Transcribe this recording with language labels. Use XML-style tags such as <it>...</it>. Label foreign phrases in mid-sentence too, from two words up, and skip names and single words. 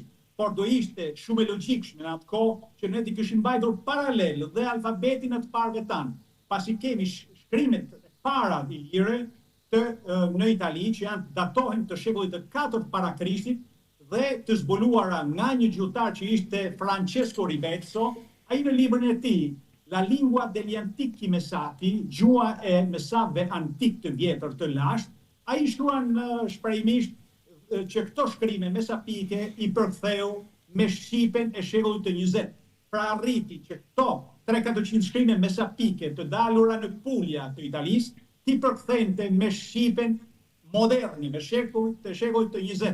<sq>Por do ishte shumë e logjikshme në atë kohë që ne t'i kishim mbajtur paralel dhe alfabetin e të parëve tanë, pasi kemi shkrimet e para ilire në Itali që datohen të shekullit të 4 para Krishtit dhe të zbuluara nga një gjuhëtar që ishte Francesco Ribezzo, ai në librin e tij La lingua degli antichi messati, gjua e mesave antik të vjetër të lashtë, ai shkruan shprehimisht që këto shkrime mesapike i përktheu me shqipen e shekullit të 20. Pra arriti që këto 300-400 shkrime mesapike të dalura në Puglia të Italisë, ti përkthente me shqipen moderni, me shekullit të 20.</sq>